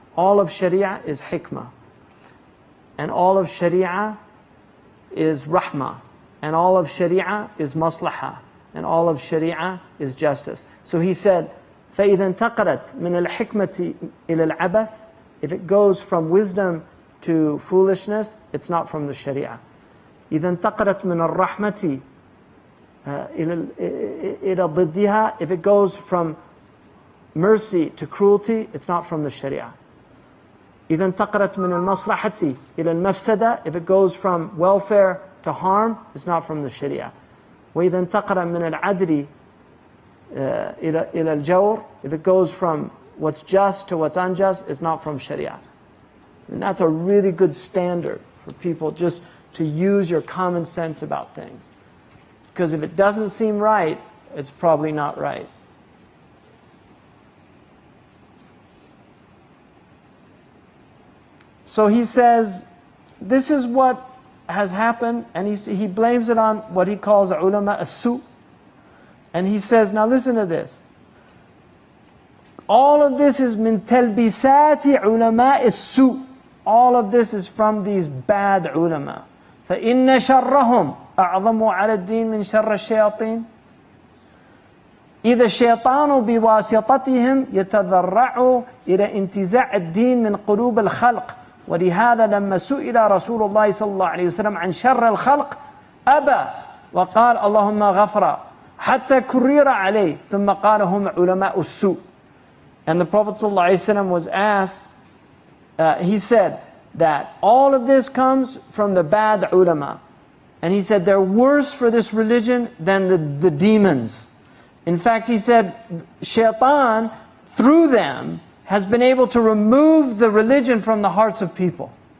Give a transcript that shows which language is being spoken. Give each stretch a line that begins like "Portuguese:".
English: All of Sharia is hikmah. And all of Sharia is rahmah. And all of Sharia is maslahah. And all of Sharia is justice. So he said,
Arabic: فَإِذَا انْتَقَلَتْ مِنَ الْحِكْمَةِ إِلَى الْعَبَثِ.
English: If it goes from wisdom to foolishness, it's not from the Sharia.
Arabic: إِذَا انْتَقَلَتْ مِنَ الرَّحْمَةِ إلى ضدها.
English: If it goes from mercy to cruelty, it's not from the Sharia.
Arabic: إذا انتقلت من المصلحة إلى المفسدة.
English: If it goes from welfare to harm, it's not from the Sharia.
Arabic: وإذا انتقل من العدل إلى الجور.
English: If it goes from what's just to what's unjust, it's not from Sharia. And that's a really good standard for people, just to use your common sense about things. Because if it doesn't seem right, it's probably not right. So he says, this is what has happened, and he blames it on what he calls ulama as-su. And he says, now listen to this. All of this is
Arabic: min talbisati ulama as-su.
English: All of this is from these bad ulama.
Arabic: فَإِنَّ شَرَّهُمْ أعظم على الدين من شر الشياطين. إذا الشيطان بواسطتهم يتذرع إلى انتزاع الدين من قلوب الخلق ولهذا لما سئل رسول الله صلى الله عليه وسلم عن شر الخلق أبى وقال اللهم غفر حتى كرر عليه ثم قال هم علماء السوء.
English: And the Prophet صلى الله عليه وسلم was asked, he said that all of this comes from the bad ulama. And he said they're worse for this religion than the demons. In fact, he said shaitan through them has been able to remove the religion from the hearts of people.